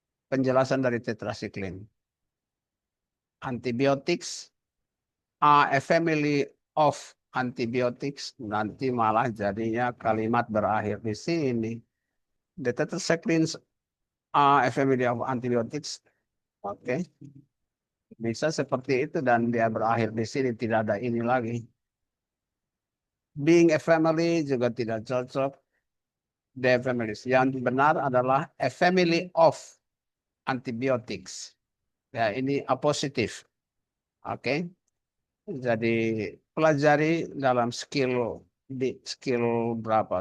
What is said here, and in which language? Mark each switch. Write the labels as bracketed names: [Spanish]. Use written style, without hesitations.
[Indonesian] Penjelasan dari tetracycline. [English] Antibiotics are a family of antibiotics. [Indonesian] Nanti malah jadinya kalimat berakhir di sini. [English] The tetracyclines are a family of antibiotics. [Indonesian] Oke. Bisa seperti itu dan dia berakhir di sini, tidak ada ini lagi. [English] Being a family [Indonesian] juga tidak cocok. [English] The families. [Indonesian] Yang benar adalah [English] a family of antibiotics. [Indonesian] Ya, ini apositif. Oke. Jadi pelajari dalam skill berapa?